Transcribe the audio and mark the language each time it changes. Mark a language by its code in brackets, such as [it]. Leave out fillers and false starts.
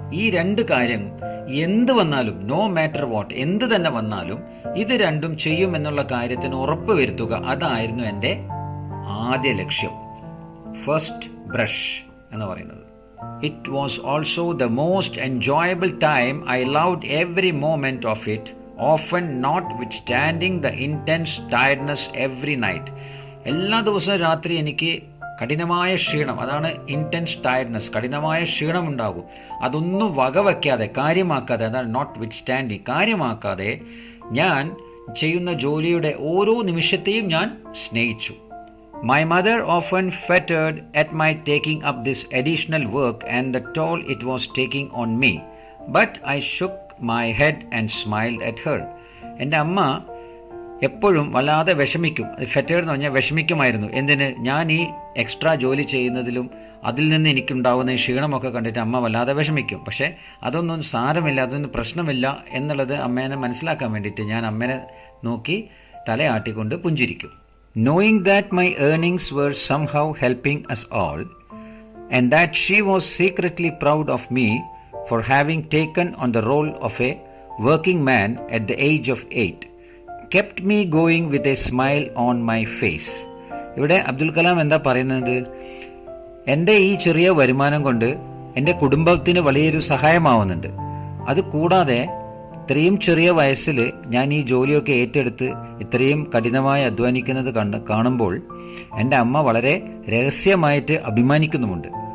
[ml] ഈ രണ്ട് കാര്യം എന്ത് വന്നാലും, [en] no matter what, [ml] എന്ത് തന്നെ വന്നാലും ഇത് രണ്ടും ചെയ്യും എന്നുള്ള കാര്യത്തിന് ഉറപ്പ് വരുത്തുക. അതായിരുന്നു എൻ്റെ ആദ്യ ലക്ഷ്യം. ഫസ്റ്റ് ബ്രഷ് എന്ന് പറയുന്നത്. [en] It was also the most enjoyable time. I loved every moment of it, often notwithstanding the intense tiredness every night. [ml] എല്ലാ ദിവസവും രാത്രി എനിക്ക് കഠിനമായ ക്ഷീണം, അതാണ് [en] intense tiredness, [ml] കഠിനമായ ക്ഷീണം ഉണ്ടാകും. അതൊന്നും വകവയ്ക്കാതെ, കാര്യമാക്കാതെ, അതാണ് [en] notwithstanding, [ml] കാര്യമാക്കാതെ ഞാൻ ചെയ്യുന്ന ജോലിയുടെ ഓരോ നിമിഷത്തെയും ഞാൻ സ്നേഹിച്ചു. [en] My mother often fretted at my taking up this additional work and the toll it was taking on me, but I shook my head and smiled at her. [ml] എൻ്റെ അമ്മ എപ്പോഴും വല്ലാതെ വിഷമിക്കും. ഫെറ്റേഡ് എന്ന് പറഞ്ഞാൽ വിഷമിക്കുമായിരുന്നു. എന്തിന്? ഞാൻ ഈ എക്സ്ട്രാ ജോലി ചെയ്യുന്നതിലും അതിൽ നിന്ന് എനിക്കുണ്ടാവുന്ന ഈ ക്ഷീണമൊക്കെ കണ്ടിട്ട് അമ്മ വല്ലാതെ വിഷമിക്കും. പക്ഷേ അതൊന്നും സാരമില്ല, അതൊന്നും പ്രശ്നമില്ല എന്നുള്ളത് അമ്മേനെ മനസ്സിലാക്കാൻ വേണ്ടിയിട്ട് ഞാൻ അമ്മേനെ നോക്കി തലയാട്ടിക്കൊണ്ട് പുഞ്ചിരിക്കും. [en] Knowing that my earnings were somehow helping us all, and that she was secretly proud of me for having taken on the role of a working man at the age of 8. Kept me going with a smile on my face. [ml] ഇവിടെ അബ്ദുൽ കലാം എന്താ പറയുന്നത്? എൻ്റെ ഈ ചെറിയ വരുമാനം കൊണ്ട് എൻ്റെ കുടുംബത്തിന് വലിയൊരു സഹായമാവുന്നുണ്ട്. അത് കൂടാതെ ഇത്രയും ചെറിയ വയസ്സിൽ ഞാൻ ഈ ജോലിയൊക്കെ ഏറ്റെടുത്ത് ഇത്രയും കഠിനമായി അധ്വാനിക്കുന്നത് കാണുമ്പോൾ എൻ്റെ അമ്മ വളരെ രഹസ്യമായിട്ട് അഭിമാനിക്കുന്നുമുണ്ട്.